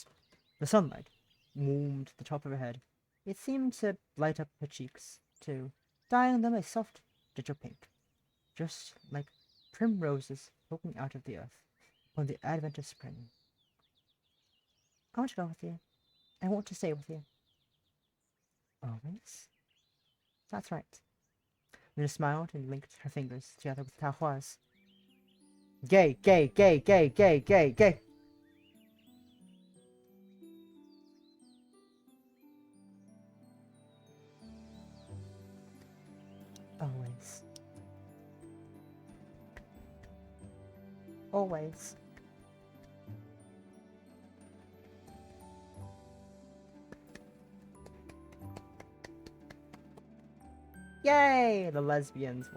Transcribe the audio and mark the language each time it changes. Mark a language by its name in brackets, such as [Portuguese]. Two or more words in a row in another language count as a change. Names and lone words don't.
[English] The sunlight warmed the top of her head. It seemed to light up her cheeks, too, dyeing them a soft digital pink, just like primroses poking out of the earth upon the advent of spring. I want to go with you. I want to stay with you. Always? That's right. Luna smiled and linked her fingers together with Taohua's. Gay, gay, gay, gay, gay, gay, gay. Always. Always. Yay! The lesbians will...